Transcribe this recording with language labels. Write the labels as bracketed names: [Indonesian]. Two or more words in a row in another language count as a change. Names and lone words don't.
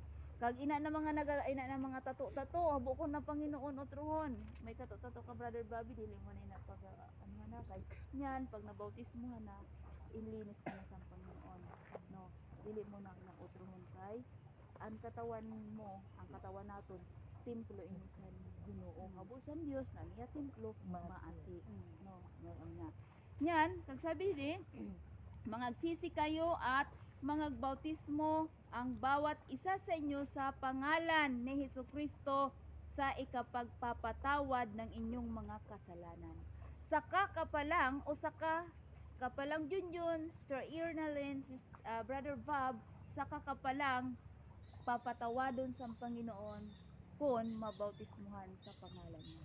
[Hiligaynon] Kag ina na mga tato habo ko na Panginoon utrohon. May tato ka Brother Bobby, dili mo na pag ano na kay niyan pag nabautismo na inlinis ka na sa Panginoon, no? Dili mo na utrohon kay ang katawan mo, ang katawan naton templo ini sa Ginoo, habusan Dios na niya templo maati, no? No nya. [Filipino] Nyan kag sabi di mangagsisi kayo at mangagbautismo ang bawat isa sa inyo sa pangalan ni Hesukristo sa ikapagpapatawad ng inyong mga kasalanan. [Hiligaynon] Saka kapalang Junjun, Sister Irnalyn, Brother Bob, saka kapalang papatawadon sa Panginoon kung mabautismuhan sa pangalan niya.